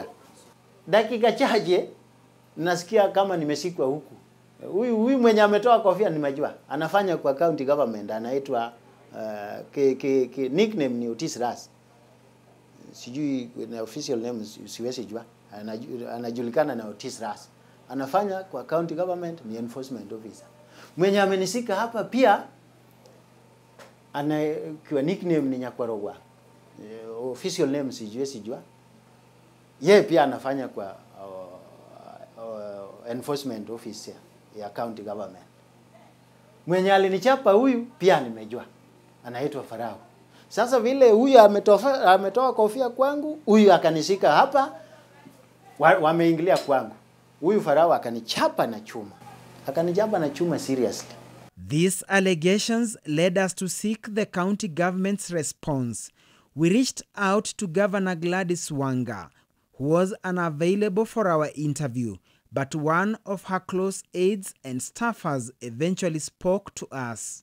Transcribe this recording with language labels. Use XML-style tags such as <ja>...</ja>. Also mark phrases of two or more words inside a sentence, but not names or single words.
<sw>Dakika chache nasikia kama nimeshikwa huku. Huyu mwenye ametoa kofia nimejua. Anafanya kwa</sw> <en>county government,</en> <sw>anaitwa nickname ni Otis Ras. Sijui na</sw> <en>official name</en> <sw>siwezi jua. Anajulikana na Otis Ras. Anafanya kwa</sw> <en>county government,</en> <sw>ni</sw> <en>enforcement officer.</en> <sw>Mwenye amenishika hapa pia kwa nickname ni Nyakwarogwa.</sw> <en>Official name</en> <sw>siwezi jua. Yeye pia anafanya kwa</sw> <en>enforcement officer</en> <sw>ya</sw> <en>county government.</en> <sw>Mwenye alinichapa huyu pia nimejua. Anaitwa Farao. Sasa vile huyu ametoa kofia kwangu, huyu akanishika hapa, wameingilia kwangu. Huyu Farao akanichapa na chuma. Akanijamba na chuma seriously.</sw> <en>These allegations led us to seek the county government's response. We reached out to Governor Gladys Wanga, who was unavailable for our interview, but one of her close aides and staffers eventually spoke to us.</en>